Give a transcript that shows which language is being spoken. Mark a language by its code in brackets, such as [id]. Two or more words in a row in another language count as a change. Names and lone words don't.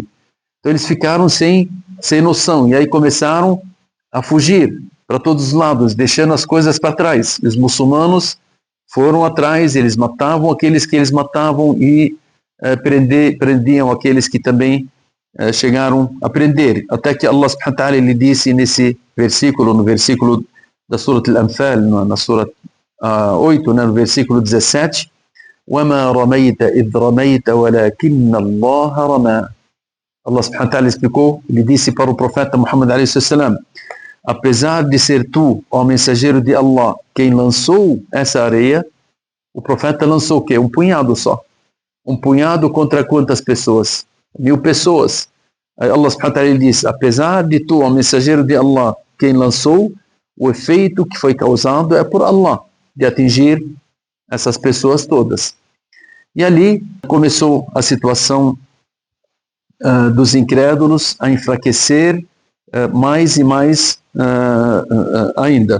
[pt] Então eles ficaram sem noção, e aí começaram a fugir para todos os lados, deixando as coisas para trás. E os muçulmanos foram atrás, eles matavam aqueles que eles matavam e prendiam aqueles que também chegaram a prender. Até que Allah [ar] سبحانه وتعالى [pt] ele disse nesse versículo, no versículo da Surat Al-Anfal, na Surat 8, no versículo 17, [ar] وَمَا رَمَيْتَ إِذْ رَمَيْتَ وَلَكِنَّ اللَّهَ رَمَى. [pt] Allah [ar] سبحانه وتعالى [pt] explicou, ele disse para o profeta Muhammad a.s. apesar de ser tu, ó mensageiro de Allah, quem lançou essa areia, o profeta lançou o quê? Um punhado só. Um punhado contra quantas pessoas? 1000 pessoas. Aí Allah [ar] سبحانه وتعالى [pt] ele diz, apesar de tu, ó mensageiro de Allah, quem lançou, o efeito que foi causado é por Allah, de atingir essas pessoas todas. E ali começou a situação dos incrédulos a enfraquecer mais e mais ainda.